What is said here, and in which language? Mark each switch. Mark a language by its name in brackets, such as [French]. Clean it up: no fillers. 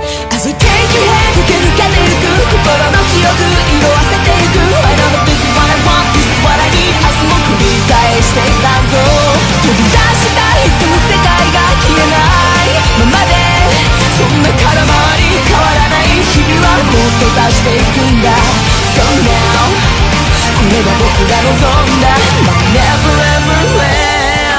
[English] As I take your hand [Japanese] 駆け抜けていく心の記憶、色あせていく。 [English] I know that this is what I want, this is what I need, [Japanese] 明日も繰り返していたんぞ。飛び出したいつも世界が消えないままで、そんな空回り変わらない日々はもっと出していくんだ。 [English] So now [Japanese] これが僕が望んだ [English] My never ever plan。